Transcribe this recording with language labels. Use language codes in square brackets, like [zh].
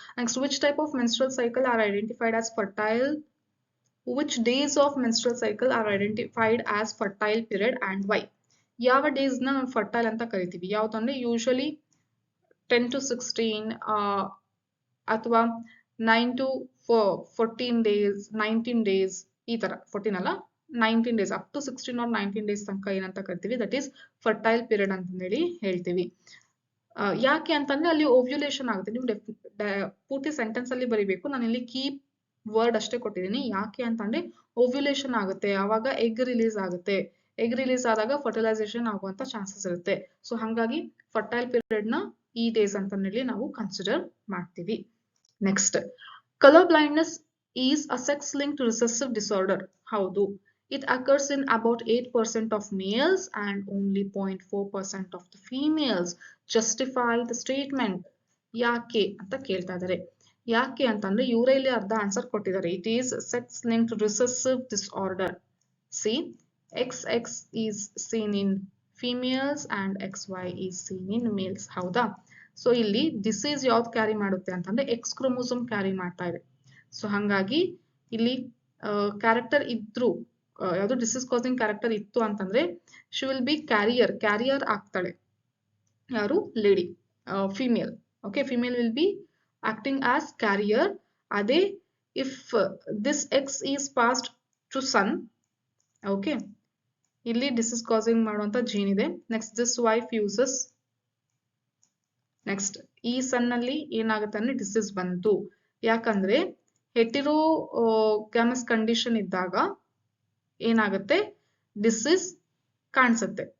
[en] Next, which type of menstrual cycle are identified as fertile, which days of menstrual cycle are identified as fertile period and why. [kn] ಯಾವ days ನ fertile ಅಂತ ಕರಿತೀವಿ, ಯಾವ್ದಂದ್ರೆ usually 10 to 16 ಅಥವಾ 9 to 14 days, 19 days, ಈ ತರ 14 ಅಲ್ಲ 19 days, up to 16 or 19 days ತನಕ ಏನಂತ ಕರಿತೀವಿ, ದಟ್ ಈಸ್ ಫರ್ಟೈಲ್ ಪೀರಿಯಡ್ ಅಂತ ಹೇಳಿ ಹೇಳ್ತೀವಿ. ಯಾಕೆ ಅಂತಂದ್ರೆ ಅಲ್ಲಿ ಓವ್ಯುಲೇಷನ್ ಆಗುತ್ತೆ. ನೀವು ಪೂರ್ತಿ ಸೆಂಟೆನ್ಸ್ ಅಲ್ಲಿ ಬರೀಬೇಕು, ನಾನು ಇಲ್ಲಿ ಕೀಪ್ ವರ್ಡ್ ಅಷ್ಟೇ ಕೊಟ್ಟಿದ್ದೀನಿ. ಯಾಕೆ ಅಂತಂದ್ರೆ ಓವ್ಯುಲೇಷನ್ ಆಗುತ್ತೆ, ಆವಾಗ ಎಗ್ ರಿಲೀಸ್ ಆಗುತ್ತೆ. ಎಗ್ ರಿಲೀಸ್ ಆದಾಗ ಫರ್ಟಿಲೈಸೇಷನ್ ಆಗುವಂತ ಚಾನ್ಸಸ್ ಇರುತ್ತೆ. ಸೊ ಹಾಗಾಗಿ ಫರ್ಟೈಲ್ ಪೀರಿಯಡ್ ನ ಈ ಡೇಸ್ ಅಂತ ಹೇಳಿ ನಾವು ಕನ್ಸಿಡರ್ ಮಾಡ್ತೀವಿ. [en] Next, colour blindness is a sex linked recessive disorder. ಹೌದು, it occurs in about 8% of males and only 0.4% of the females. Justify the statement. [kn] ಯಾಕೆ ಅಂತ ಕೇಳ್ತಾ ಇದ್ದಾರೆ. ಯಾಕೆ ಅಂತಂದ್ರೆ ಇವರೇ ಇಲ್ಲಿ ಅರ್ಧ ಆನ್ಸರ್ ಕೊಟ್ಟಿದ್ದಾರೆ. [en] It is sex linked recessive disorder. See, XX is seen in females and XY is seen in males. [kn] ಹೌದಾ? ಸೊ ಇಲ್ಲಿ ಡಿಸೀಸ್ ಯಾವ್ದು ಕ್ಯಾರಿ ಮಾಡುತ್ತೆ ಅಂತಂದ್ರೆ ಎಕ್ಸ್ ಕ್ರೋಮೋಸೋಮ್ ಕ್ಯಾರಿ ಮಾಡ್ತಾ ಇದೆ. ಸೊ ಹಾಗಾಗಿ ಇಲ್ಲಿ ಕ್ಯಾರೆಕ್ಟರ್ ಇದ್ರು, ಯಾವ್ದು ಡಿಸೀಸ್ ಕಾಸಿಂಗ್ ಕ್ಯಾರೆಕ್ಟರ್ ಇತ್ತು ಅಂತಂದ್ರೆ [en] she will be carrier [kn] ಆಗ್ತಾಳೆ. ಯಾರು? [en] Lady, female. Okay, female will be acting as carrier. [kn] ಅದೇ [en] if this X is passed to son, okay, [kn] ಇಲ್ಲಿ [en] disease causing [kn] ಮಾಡುವಂತ ಜೀನ್ ಇದೆ. Next, [en] this wife uses, [kn] next ಈ ಸನ್ ಅಲ್ಲಿ ಏನಾಗುತ್ತೆ ಅಂದ್ರೆ ಡಿಸೀಸ್ ಬಂತು. ಯಾಕಂದ್ರೆ ಹೆಟಿರೋಗ್ಯಾಮಸ್ ಕಂಡೀಷನ್ ಇದ್ದಾಗ ಏನಾಗುತ್ತೆ, ಡಿಸೀಸ್ ಕಾಣಿಸುತ್ತೆ.